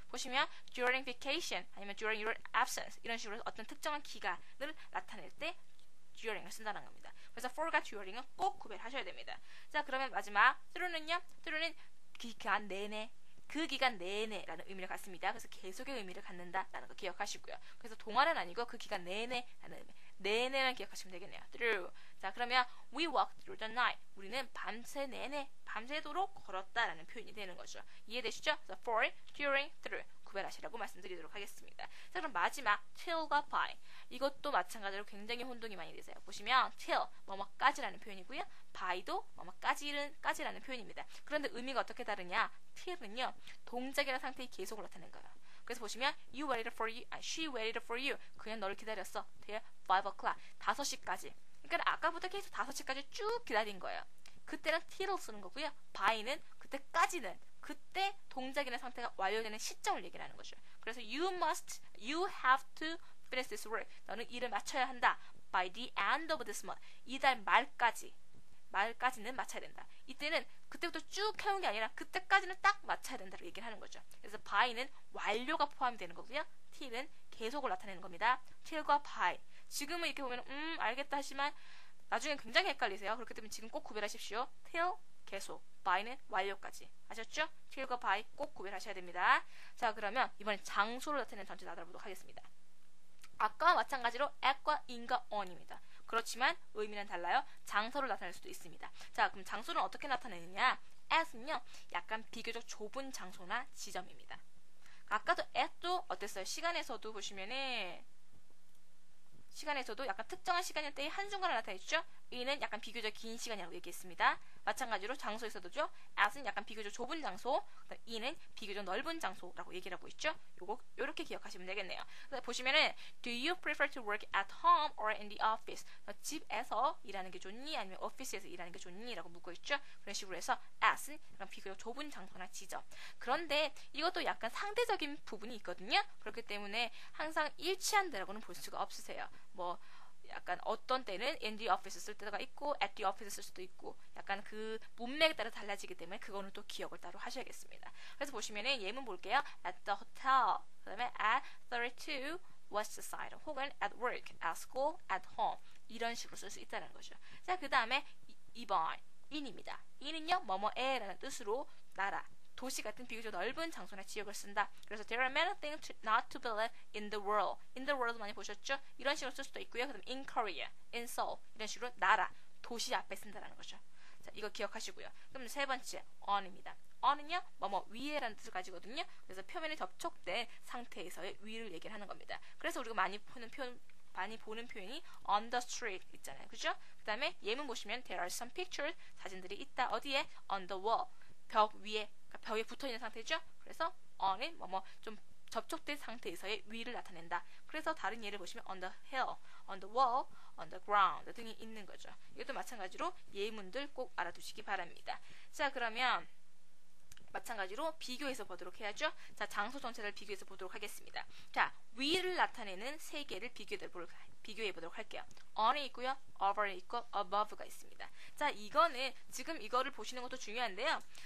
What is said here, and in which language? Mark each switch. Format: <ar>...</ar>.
<ko>보시면 during vacation 아니면</ko> <en>during your absence</en> <ko>이런 식으로 어떤 특정한 기간을 나타낼 때 during을 쓴다는 겁니다. 그래서 for과 during은 꼭 구별을 하셔야 됩니다. 자, 그러면 마지막 through는요. through는 기간 내내 그 기간 내내라는 의미를 갖습니다. 그래서 계속의 의미를 갖는다라는 거 기억하시고요. 그래서 동안은 아니고 그 기간 내내라는 의미. 내내만 기억하시면 되겠네요. through. 자, 그러면</ko> <en>we walked through the night.</en> <ko>우리는 밤새 내내, 밤새도록 걸었다라는 표현이 되는 거죠. 이해되시죠? 그래서 for, during, through. 구별하시라고 말씀드리도록 하겠습니다. 자, 그럼 마지막 till과 by. 이것도 마찬가지로 굉장히 혼동이 많이 되세요. 보시면 till, 뭐뭐까지라는 표현이고요. by도 뭐뭐까지라는 표현입니다. 그런데 의미가 어떻게 다르냐? till은요. 동작이나 상태의 계속을 나타내는 거예요. 그래서 보시면</ko> <en>you waited for you, she waited for you.</en> <ko>그냥 너를 기다렸어.</ko> <en>till 5 o'clock.</en> <ko>5시까지. 그러니까 아까부터 계속 5시까지 쭉 기다린 거예요. 그때는 till을 쓰는 거고요. by는 그때까지는 그때 동작이나 상태가 완료되는 시점을 얘기하는 거죠.</ko> <en>그래서 you have to finish this work.</en> <ko>너는 일을 마쳐야 한다.</ko> <en>By the end of this month.</en> <ko>이달 말까지는 마쳐야 된다. 이때는 그때부터 쭉 해온 게 아니라 그때까지는 딱 마쳐야 된다고 얘기를 하는 거죠. 그래서 by는 완료가 포함이 되는 거고요. till은 계속을 나타내는 겁니다. till과 by. 지금은 이렇게 보면 알겠다 하지만 나중에 굉장히 헷갈리세요. 그렇기 때문에 지금 꼭 구별하십시오. till 계속, by는 완료까지. 아셨죠? till과 by 꼭 구별하셔야 됩니다. 자, 그러면 이번엔 장소를 나타내는 전체 알아보도록 하겠습니다. 아까와 마찬가지로 at과 in과 on입니다. 그렇지만 의미는 달라요. 장소를 나타낼 수도 있습니다. 자, 그럼 장소는 어떻게 나타내느냐? at은요, 약간 비교적 좁은 장소나 지점입니다. 아까도 at도 어땠어요? 시간에서도 보시면은 시간에서도 약간 특정한 시간일 때의 한순간을 나타내주죠. in은 약간 비교적 긴 시간이라고 얘기했습니다. 마찬가지로 장소에서도죠. at은 약간 비교적 좁은 장소, in은 비교적 넓은 장소라고 얘기를 하고 있죠. 요렇게 기억하시면 되겠네요.</ko> <en>보시면은 do you prefer to work at home or in the office?</en> <ko>집에서 일하는 게 좋니? 아니면 오피스에서 일하는 게 좋니? 라고 묻고 있죠. 그런 식으로 해서 at은 약간 비교적 좁은 장소나 지점. 그런데 이것도 약간 상대적인 부분이 있거든요. 그렇기 때문에 항상 일치한다라고는 볼 수가 없으세요. 뭐 약간 어떤 때는 in the office 쓸 때가 있고 at the office 쓸 수도 있고 약간 그 문맥에 따라 달라지기 때문에 그거는 또 기억을 따로 하셔야겠습니다. 그래서 보시면은 예문 볼게요. at the hotel, 그다음에 at 32 West Side, 혹은 at work, at school, at home 이런 식으로 쓸 수 있다는 거죠. 자, 그 다음에 2번 in입니다. in은요 뭐뭐에라는 뜻으로 나라, 도시 같은 비교적 넓은 장소나 지역을 쓴다.</ko> <en>그래서 there are many things not to believe in the world. in the world</en> <ko>많이 보셨죠? 이런 식으로 쓸 수도 있고요. 그다음 in Korea, in Seoul 이런 식으로 나라, 도시 앞에 쓴다는 거죠. 자, 이거 기억하시고요. 그럼 세 번째 on입니다. on은요 뭐뭐 위에라는 뜻을 가지거든요. 그래서 표면이 접촉된 상태에서의 위를 얘기를 하는 겁니다. 그래서 우리가 많이 보는 표현이 on the street 있잖아요. 그죠? 그 다음에 예문 보시면</ko> <en>there are some pictures,</en> <ko>사진들이 있다. 어디에? on the wall, 벽 위에, 그러니까 벽에 붙어있는 상태죠. 그래서 on은 뭐뭐 좀 접촉된 상태에서의 위를 나타낸다. 그래서 다른 예를 보시면 on the hill, on the wall, on the ground 등이 있는 거죠. 이것도 마찬가지로 예문들 꼭 알아두시기 바랍니다. 자, 그러면 마찬가지로 비교해서 보도록 해야죠. 자, 장소 전체를 비교해서 보도록 하겠습니다. 자, 위를 나타내는 세 개를 비교해 보도록 할게요. on이 있고요, over에 있고 above가 있습니다. 자, 이거는 지금 이거를 보시는 것도 중요한데요.</ko>